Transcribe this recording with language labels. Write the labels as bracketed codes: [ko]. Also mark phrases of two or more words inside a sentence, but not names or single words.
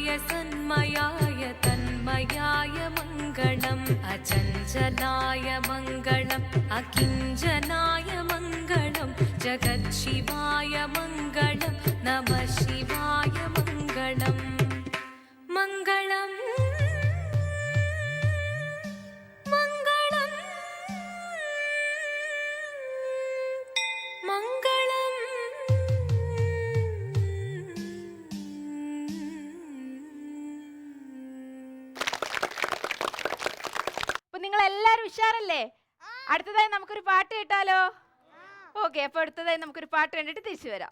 [sa] सन्मयाय तन्मयाय मङ्गलम् अचञ्चलाय मङ्गलम् अकिञ्चनाय मङ्गलं जगत्शिवाय मङ्गलं नमः शिवाय मङ्गलम् मङ्गलम् मङ्गलम् मङ्गलम् [ml] അപ്പൊ നിങ്ങൾ എല്ലാരും ഉഷാറല്ലേ? അടുത്തതായി നമുക്കൊരു പാട്ട് കേട്ടാലോ? ഓക്കെ, അപ്പൊ അടുത്തതായി നമുക്കൊരു പാട്ട് കണ്ടിട്ട് തിരിച്ചു വരാം.